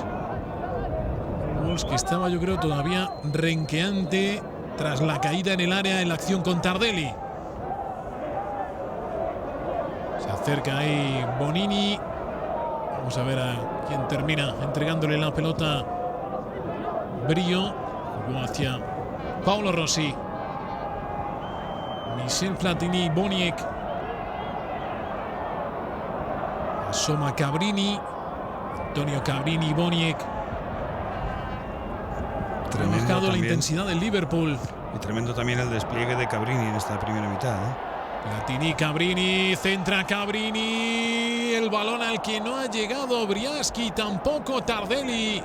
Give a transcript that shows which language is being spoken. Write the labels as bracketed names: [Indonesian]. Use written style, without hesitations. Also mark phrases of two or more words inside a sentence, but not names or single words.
[Spanish] Paul Walsh, que estaba, yo creo, todavía renqueante tras la caída en el área en la acción con Tardelli. Se acerca ahí Bonini. Vamos a ver a quién termina entregándole la pelota. Brillo. Jugó hacia Paolo Rossi. Michel Platini, Boniek. Asoma Cabrini. Antonio Cabrini, Boniek. Ha bajado la intensidad del Liverpool. Y tremendo también el despliegue de Cabrini en esta primera mitad, Platini, Cabrini, centra Cabrini. El balón al que no ha llegado Beriaski, tampoco Tardelli.